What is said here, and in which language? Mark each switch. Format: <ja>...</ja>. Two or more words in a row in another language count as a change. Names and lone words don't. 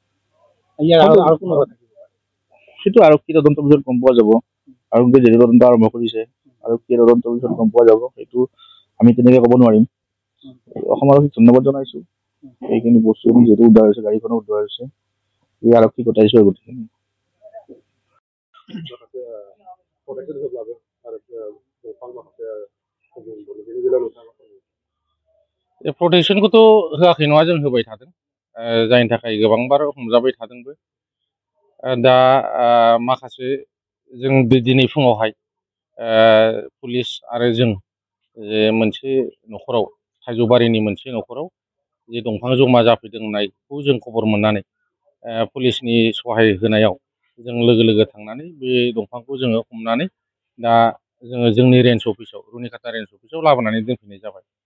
<as>সেইটো আৰক্ষী তদন্তৰ পিছত গম পোৱা যাব। আৰক্ষীয়ে যিহেতু তদন্ত আৰম্ভ কৰিছে, আৰক্ষীয়ে তদন্তৰ পিছত গম পোৱা যাব। সেইটো আমি তেনেকৈ ক'ব নোৱাৰিম। অসম আৰক্ষীক ধন্যবাদ জনাইছোঁ। এইখিনি বস্তু যিহেতু উদ্ধাৰ হৈছে, গাড়ীখনো উদ্ধাৰ হৈছে, এই আৰক্ষীক গতাইছোঁ আৰু গোটেইখিনি।</as> <brx>प्रटेक्शनखौथ' होआखै नङा, जों होबाय थादों, जायनि थाखाय गोबांबार हमजाबाय थादोंबो। दा माखासे जों दिनै फुङावहाय पुलिस आरो जों जे मोनसे न'खराव थाइजौबारिनि मोनसे न'खराव जे दंफां जमा जाफैदों होननायखौ जों खबर मोननानै पुलिसनि सहाय होनायाव जों लोगो लोगो थांनानै बे दंफांखौ जोङो हमनानै दा जोङो जोंनि रेन्ज अफिसाव रुनिकाटा रेन्ज अफिसाव लाबोनानै दोनफैनाय जाबाय।</brx>